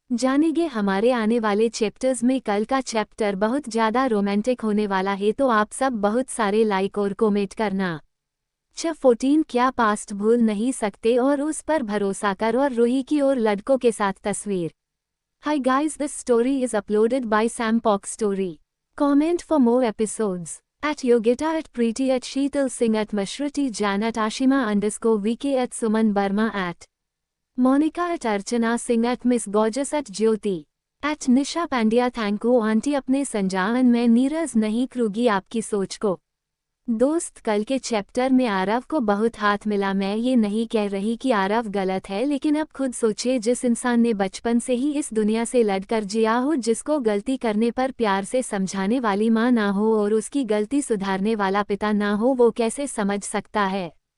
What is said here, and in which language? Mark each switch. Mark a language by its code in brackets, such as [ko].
[hi] जानेंगे हमारे आने वाले चैप्टर्स में। कल का चैप्टर बहुत ज़्यादा रोमांटिक होने वाला है, तो आप सब बहुत सारे लाइक और कमेंट करना। 14 क्या पास्ट भूल नहीं सकते और उस पर भरोसा कर, और रूही की और लड़कों के साथ तस्वीर। [en] Hi guys, this story is uploaded by Sam Pock Story. Comment for more episodes. At Yogita, at Preeti, at Sheetal Singh, at Mashriti Jan, at Ashima_VK, at Suman Burma, at Monica, at Archana Singh, at Miss Gorgeous, at Jyoti, at Nisha Pandya. Thank you [hi] aunty अपने संजान में। नीरज नहीं करूँगी आपकी सोच को। दोस्त, कल के चैप्टर में आरव को बहुत हाथ मिला। मैं ये नहीं कह रही कि आरव गलत है, लेकिन अब खुद सोचिए, जिस इंसान ने बचपन से ही इस दुनिया से लड़कर जिया हो, जिसको गलती करने पर प्यार से समझाने वाली माँ ना हो और उसकी गलती सुधारने वाला पिता ना हो, वो कैसे समझ सकता है?